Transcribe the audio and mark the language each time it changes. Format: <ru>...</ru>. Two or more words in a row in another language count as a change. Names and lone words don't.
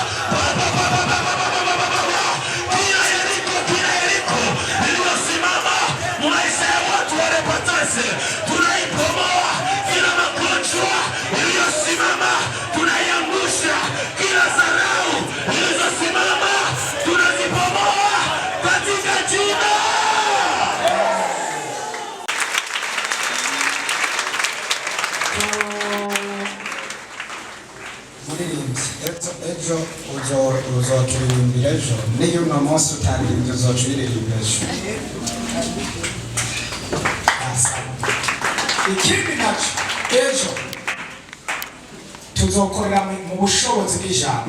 <sw>kila Yeriko iliyosimama maisha ya watu walepatase, tunaipomoa kila magonjwa iliyosimama, tunaiangusha kila dharau ilizosimama, tunazipomoa katika jina.</sw> <rn>Ejo uzoturirimba ejo, niyo uno munsi utaririmba uzoturirimba ejo. Ikindi naco ejo tuzokorera mu bushobozi bw'ijambo.</rn>